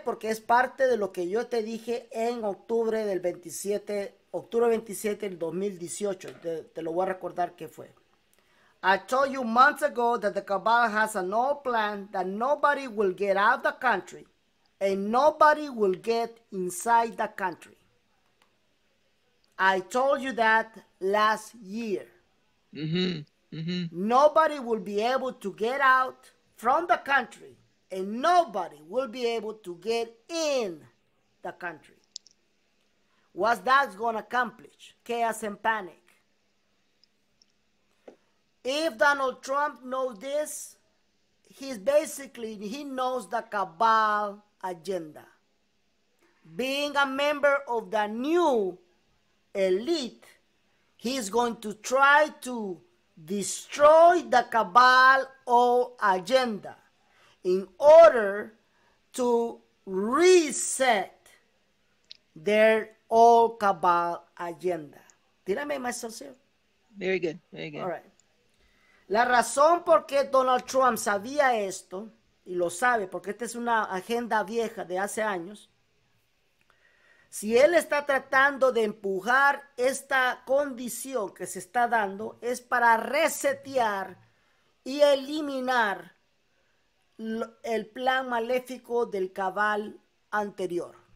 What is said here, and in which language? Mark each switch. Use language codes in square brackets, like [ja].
[es] Porque es parte de lo que yo te dije en octubre 27 del 2018. Te lo voy a recordar qué fue. [en] I told you months ago that the cabal has an old plan that nobody will get out of the country and nobody will get inside the country. I told you that last year. Nobody will be able to get out from the country and nobody will be able to get in the country. What's that going to accomplish? Chaos and panic. If Donald Trump knows this, he knows the cabal agenda. Being a member of the new elite, he's going to try to destroy the cabal or agenda in order to reset their old cabal agenda. Did I make myself clear? Very good. Very good. All right. [es] La razón por qué Donald Trump sabía esto, y lo sabe porque esta es una agenda vieja de hace años, si él está tratando de empujar esta condición que se está dando, es para resetear y eliminar el plan maléfico del cabal anterior.